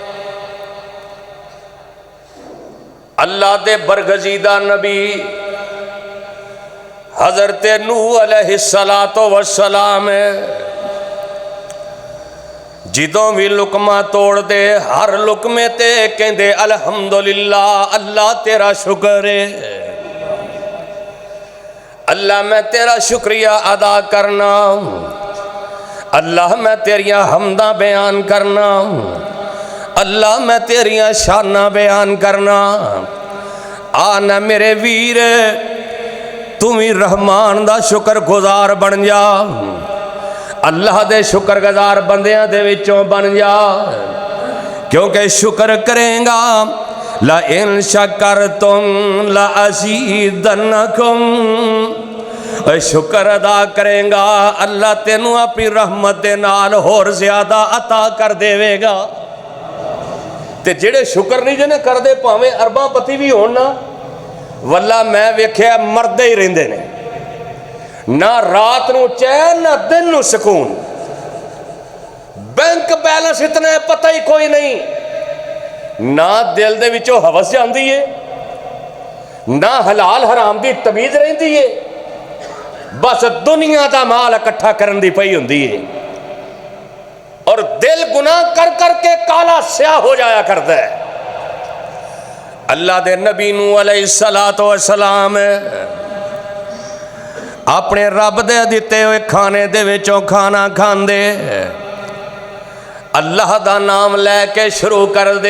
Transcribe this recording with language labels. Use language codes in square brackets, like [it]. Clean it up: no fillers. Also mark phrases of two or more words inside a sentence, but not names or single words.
[pa] اللہ دے برگزیدہ نبی حضرت نوح [ar] علیہ السلام [pa] جدوں بھی لقمہ توڑ دے, ہر لقمے تے کہندے الحمدللہ, اللہ تیرا شکر ہے, اللہ میں تیرا شکریہ ادا کرنا, اللہ میں تیریاں حمداں بیان کرنا, اللہ میں تیریاں شاناں بیان کرنا. آنا میرے ویر تم ہی رحمان دا شکر گزار بن جا, اللہ دے شکر گزار بندیاں دے وچوں بن جا, کیونکہ شکر کریں گا [ar] لَإِن شَكَرْتُمْ لَأَزِيدَنَّكُمْ, [pa] شکر ادا کریں گا اللہ تینوں اپنی رحمت دے نال اور زیادہ عطا کر دے گا. تے جڑے شکر نہیں جنے کر دے پاویں ارباں پتی بھی ہونا, واللہ میں ویکھیا مردے ہی رہندے نے, نہ رات نو چین نہ دن نو سکون, بینک بیلنس اتنا ہے پتہ ہی کوئی نہیں, نہ دل دے وچوں ہوس جاندی ہے, نہ حلال حرام دی تمیز رہندی ہے, بس دنیا دا مال اکٹھا کرن دی پئی ہوندی ہے, اور دل گناہ کر کر کے کالا سیاہ ہو جایا کرتا ہے. اللہ دے نبی نوح [ar] علیہ السلام [pa] اپنے رب دے دیتے ہوئے کھانے دے وچوں کھانا کھان دے, اللہ دا نام لے کے شروع کر دے.